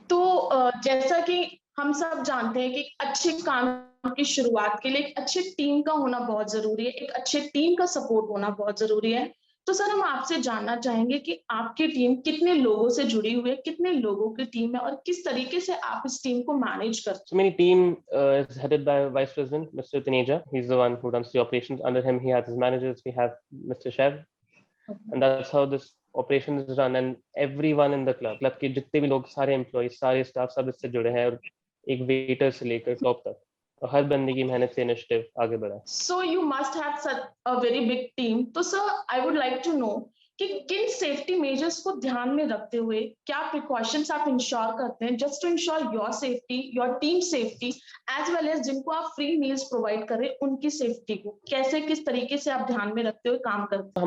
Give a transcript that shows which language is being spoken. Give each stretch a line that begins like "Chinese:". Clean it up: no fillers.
Hindi: तो जैसा कि हम सब जानते हैं कि अच्छे काम की शुरुआत के लिए एक अच्छी टीम का होना बहुत जरूरी है, एक अच्छे टीम का सपोर्ट होना बहुत जरूरी है। तो सर, हम आपसे जानना चाहेंगे कि आपकी टीम कितने लोगों से जुड़ी हुई है, कितने लोगों की टीम है और किस तरीके से आप इस टीम को मैनेज करते हैं?
English: So
Hindi: मेरी team
English: is headed by Vice President Mr. Taneja. He's the one who runs the operations. Under him, he has his managers. We have Mr. Shev, and that's how this operation is run. And everyone in the club
Hindi: के जितने भी लोग, सारे employees, सारे staff सब इससे जुड़े हैं, और एक waiter से लेकर top तक, और हर बंदे की मेहनत से इनिशिएटिव आगे बढ़ा।
English: So you must have such a very big team.
Hindi: तो sir,
English: I would like to know
Hindi: कि किन सेफ्टी मेजर्स को ध्यान में रखते हुए क्या प्रिकॉशंस आप इंश्योर करते हैं
English: just to insure your safety, your team safety, as well as
Hindi: जिनको आप फ्री मील्स प्रोवाइड करें उनकी सेफ्टी को कैसे, किस तरीके से आप ध्यान में रखते हुए काम करते हैं?